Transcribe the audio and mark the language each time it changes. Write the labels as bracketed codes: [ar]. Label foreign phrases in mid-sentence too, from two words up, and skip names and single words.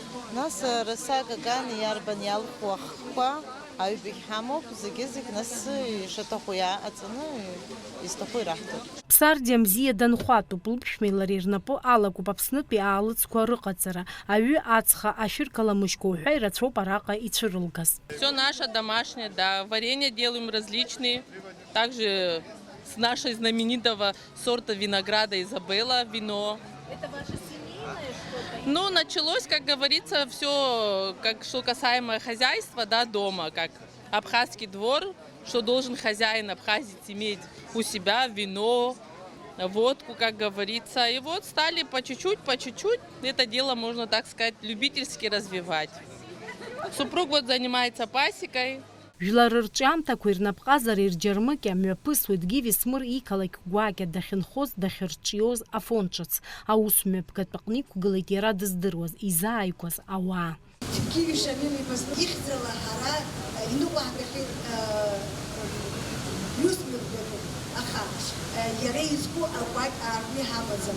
[ab] Нас рысак аган иарбан иалху ахқәа Аҩбагь ҳамоуп, зегьы нас ишаҭаху иааҟаҵаны изҭаху ираҳҭоит. Ԥсардиа бзиа данхәатәуп, лыԥшәмеи лареи рнапы алакуп Аԥснытәи аалыҵқәа рыҟаҵара, аҩы ацха, ашәыркаламышьқәа уҳәа ирацәоуп араҟа ицәырылгаз. [ru] Все наше домашнее, да, варенье делаем различные, также с нашей знаменитого сорта винограда Изабелла вино. Это ваше семейное что-то? Ну, началось, как говорится, все, что касаемо хозяйства, да, дома, как абхазский двор, что должен хозяин абхазец иметь у себя вино, водку, как говорится. И вот стали по чуть-чуть это дело, можно так сказать, любительски развивать. Супруг вот занимается пасекой. [ab] Жәлар рҿиамҭақәа ирнапҟазара ирџьармыкьа мҩаԥысуеит Гиви Смыр иқалақь гәакьа дахьынхоз, дахьырҿиоз афонд ҿыц. Аусмҩаԥгатә аҟны иқәгылеит иара дыздыруаз, изааигәаз ауаа. Гиви Шамил ихьӡала ҳара иныҟәаҳгахьеит иусмҩаԥгатәуп, аха иара изку агәакь аарны ҳамаӡам.